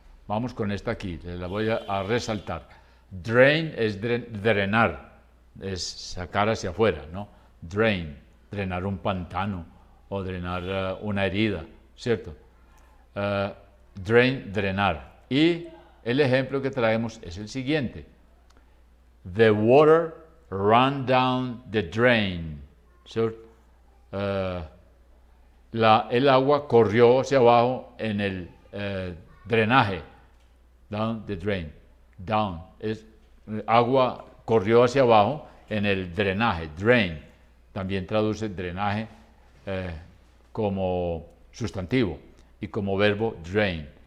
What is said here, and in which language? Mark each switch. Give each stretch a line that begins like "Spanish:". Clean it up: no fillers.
Spanish: Vamos con esta aquí, la voy a resaltar. Drain es drenar, es sacar hacia afuera, ¿no? Drain, drenar un pantano o drenar una herida, ¿cierto? Drain, drenar. Y el ejemplo que traemos es el siguiente.
English: The water ran down the drain.
Spanish: ¿Cierto? El agua corrió hacia abajo en el drenaje.
English: Down the drain.
Spanish: Down. Agua corrió hacia abajo en el drenaje. Drain. También traduce drenaje como sustantivo y como verbo drain.